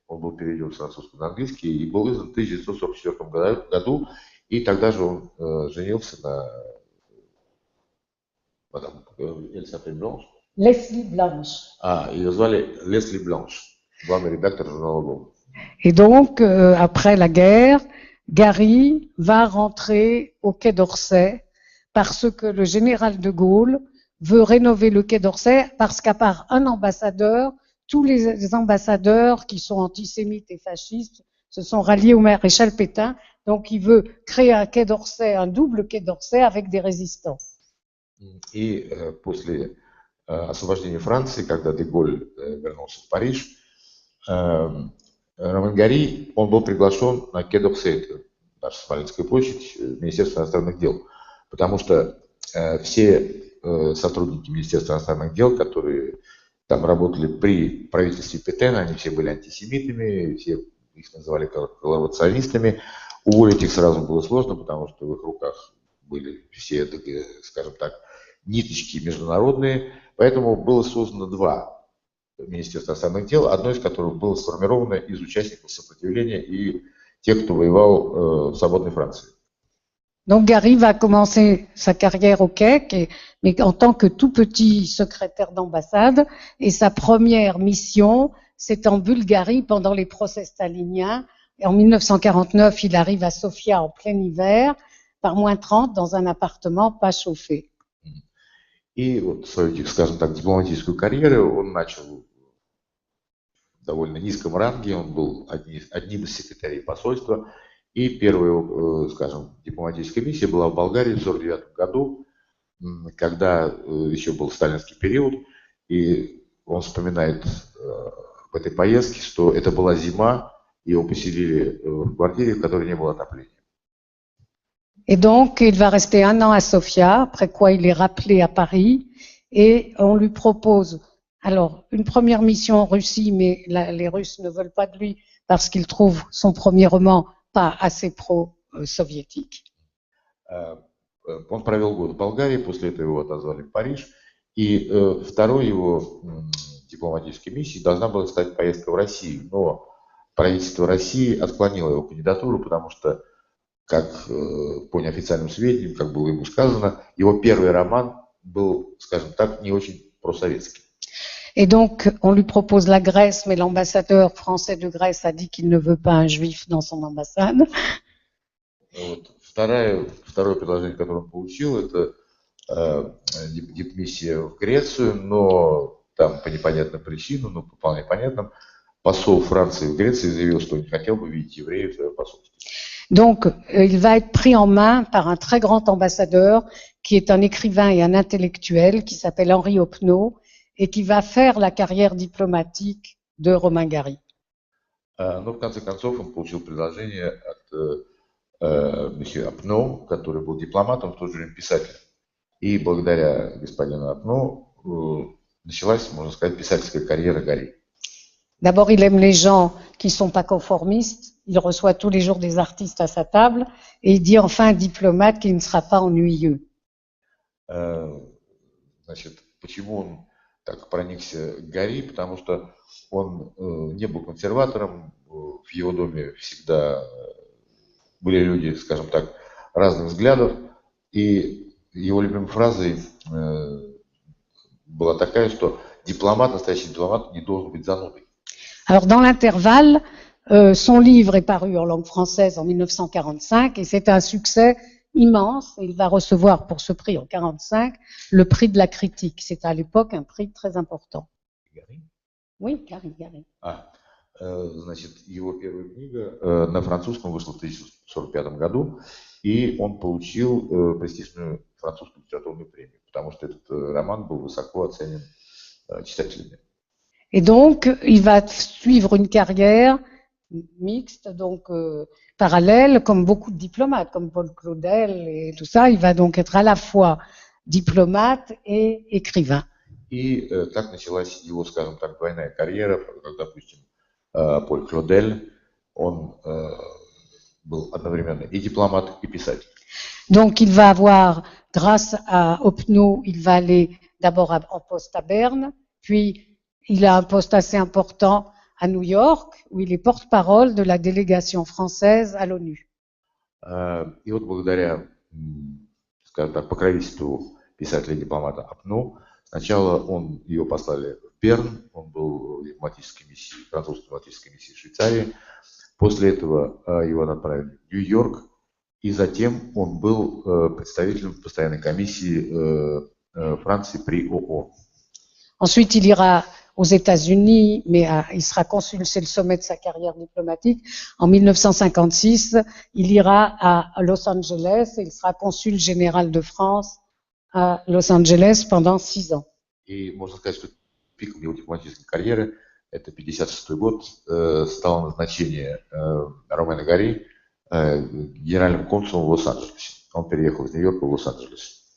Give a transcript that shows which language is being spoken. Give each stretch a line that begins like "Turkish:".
Russian: Он был переведен с французского на английский и был издан в 1944 году. И тогда же он женился на мадам Эльсафет Бланш.
French: Leslie Blanch.
Russian: Ее звали Лесли Бланш, главный редактор журнала Vogue.
French: Et donc, après la guerre, Gary va rentrer au Quai d'Orsay parce que le général de Gaulle veut rénover le Quai d'Orsay parce qu'à part un ambassadeur, tous les ambassadeurs qui sont antisémites et fascistes se sont ralliés au maréchal Pétain. Donc, il veut créer un Quai d'Orsay, un double Quai d'Orsay avec des résistants.
Russian: И после освобождения Франции, когда де Голль вернулся в Париж, Роман Гарри, он был приглашен на Quai d'Orsay, наша Смоленская площадь, Министерство иностранных дел, потому что все сотрудники Министерства иностранных дел, которые там работали при правительстве Петена, они все были антисемитами, все их называли коллаборационистами. Уволить их сразу было сложно, потому что в их руках были все, скажем так, ниточки международные. Поэтому было создано два Министерства иностранных дел, одно из которых было сформировано из участников сопротивления и тех, кто воевал в свободной Франции.
French: Donc Gary va commencer sa carrière au Quai, mais en tant que tout petit secrétaire d'ambassade, et sa première mission, c'est en Bulgarie pendant les procès staliniens. Et en 1949, il arrive à Sofia en plein hiver, par moins 30, dans un appartement pas chauffé.
Russian: И вот свою, скажем так, дипломатическую карьеру он начал в довольно низком ранге, он был одним из секретарей посольства. И первая, скажем, дипломатическая миссия была в Болгарии в 1949 году, когда еще был сталинский период. И он вспоминает в этой поездке, что это была зима, и его поселили в квартире, в которой не было отопления.
French: Et donc, il va rester 1 an à Sofia, après quoi il est rappelé à Paris, et on lui propose, alors, une première mission en Russie, mais les Russes ne veulent pas de lui parce qu'ils trouvent son premier roman pas assez pro-советик.
Russian: Он провел год в Болгарии, после этого его отозвали в Париж, и второй его дипломатической миссией должна была стать поездка в Россию, но правительство России отклонило его кандидатуру, потому что, как по неофициальным сведениям, как было ему сказано, его первый роман был, скажем так, не очень просоветский.
French: Et donc, on lui propose la Grèce, mais l'ambassadeur français de Grèce a dit qu'il ne veut pas un juif dans son ambassade.
Russian: Вот. Второе предложение, которое он получил, это дипмиссия в Грецию, но там по непонятным причинам, но по вполне понятным, посол Франции в Греции заявил, что он не хотел бы видеть евреев в своем посольстве.
French: Donc, il va être pris en main par un très grand ambassadeur qui est un écrivain et un intellectuel qui s'appelle Henri Opnaud et qui va faire la carrière diplomatique de Romain Gary.
Russian: Но в конце концов он получил предложение от месье Опно, который был дипломатом, в то же время писателем. И благодаря господину Опно началась, можно сказать, писательская карьера Гарри.
French: D'abord, il aime les gens qui ne sont pas conformistes. Il reçoit tous les jours des artistes à sa table et il dit enfin un diplomate qui ne sera pas ennuyeux.
Russian: Значит, почему он так проникся к Гарри? Потому что он не был консерватором, в его доме всегда были люди, скажем так, разных взглядов, и его любимой фразой была такая, что дипломат, настоящий дипломат, не должен быть занудой.
French: Alors, dans l'intervalle, son livre est paru en langue française en 1945 et c'est un succès immense. Et il va recevoir pour ce prix en 1945 le prix de la critique. C'est à l'époque un prix très important.
Russian: Гарри?
French: Oui, Gary.
Russian: Значит, его первая книга на французском вышла в 1945 году, и он получил престижную французскую литературную премию, потому что этот роман был высоко оценен читателями.
French: Et donc, il va suivre une carrière mixte, donc parallèle, comme beaucoup de diplomates, comme Paul Claudel et tout ça. Il va donc être à la fois diplomate et écrivain.
Russian: И так началась его, скажем так, двойная карьера, как, допустим, Поль Клодель, он был одновременно и дипломат, и писатель.
French: Donc, il va avoir, grâce à Opnaud, il va aller d'abord en poste à Berne, puis il a un poste assez important à New York, où il est porte-parole de la délégation française à l'ONU.
Russian: И вот благодаря, скажем так, покровительству писателя-дипломата Опну, сначала его послали в Берн, он был в дипломатической миссии, французской дипломатической миссии в Швейцарии. После этого его направили в Нью-Йорк, и затем он был представителем постоянной комиссии Франции при ООН.
French: Ensuite, il ira aux États-Unis, mais il sera consul, c'est le sommet de sa carrière diplomatique. En 1956, il ira à Los Angeles et il sera consul général de France à Los Angeles pendant 6 ans.
Russian: И можно сказать, что пиком его дипломатической карьеры, это 1956 год, стало назначение Ромена Гарри генеральным консулом в Лос-Анджелесе. Он переехал из Нью-Йорка в Лос-Анджелес.